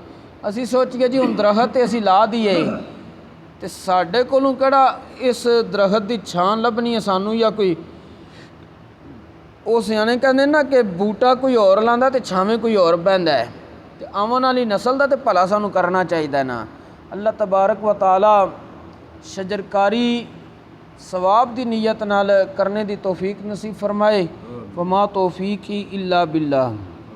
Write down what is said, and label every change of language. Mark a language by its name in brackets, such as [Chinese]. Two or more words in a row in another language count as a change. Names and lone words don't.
[Punjabi] ਅਸੀਂ ਸੋਚੀਏ ਜੀ ਹੁਣ ਦਰਖਤ ਤੇ ਅਸੀਂ ਲਾ ਦਈਏ ਤੇ ਸਾਡੇ ਕੋਲੋਂ ਕਿਹੜਾ ਇਸ ਦਰਖਤ ਦੀ ਛਾਂ ਲੱਭਣੀ ਹੈ ਸਾਨੂੰ, ਜਾਂ ਕੋਈ ਉਹ ਸਿਆਣੇ ਕਹਿੰਦੇ ਨਾ ਕਿ ਬੂਟਾ ਕੋਈ ਹੋਰ ਲਾਉਂਦਾ ਤੇ ਛਾਵੇਂ ਕੋਈ ਹੋਰ ਬਹਿੰਦਾ ਹੈ। ਤੇ ਆਉਣ ਵਾਲੀ ਨਸਲ ਦਾ ਤੇ ਭਲਾ ਸਾਨੂੰ ਕਰਨਾ ਚਾਹੀਦਾ ਨਾ। [Arabic] الله تبارك وتعالى [Punjabi] ਸ਼ਜਰਕਾਰੀ ਸਵਾਬ ਦੀ ਨੀਅਤ ਨਾਲ ਕਰਨੇ ਦੀ ਤੌਫੀਕ ਨਸੀਬ ਫਰਮਾਏ। [Arabic] وما توفيقي إلا بالله.